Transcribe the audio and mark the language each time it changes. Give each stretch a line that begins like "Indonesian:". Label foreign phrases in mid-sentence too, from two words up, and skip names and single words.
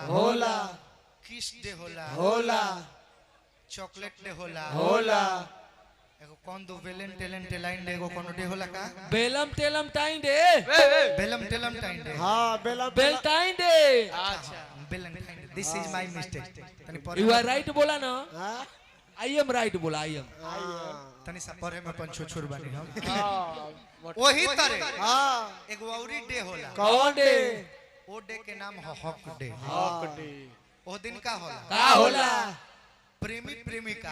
Bhojpuri: होला किस डे होला होला चॉकलेट डे होला होला एगो कौन दो वेलेंटाइन डे एगो कोनो डे होला का बेलम टेलम टाइम डे वेलेंटाइन डे हां बेला बेलटाइन डे। अच्छा
English: Valentine Day this is my mistake
Bhojpuri: तनी पर
English: you are right
Bhojpuri: बोला ना। हां
English: I am right
Bhojpuri: बोला
English: I am.
Bhojpuri: तनी सा परे में अपन छुछुर बानी हम हां वही तरह हां एगो औरी डे होला कौन डे ओ डे के नाम है हक डे हक डे ओ दिन का होला का होला प्रेमी प्रेमिका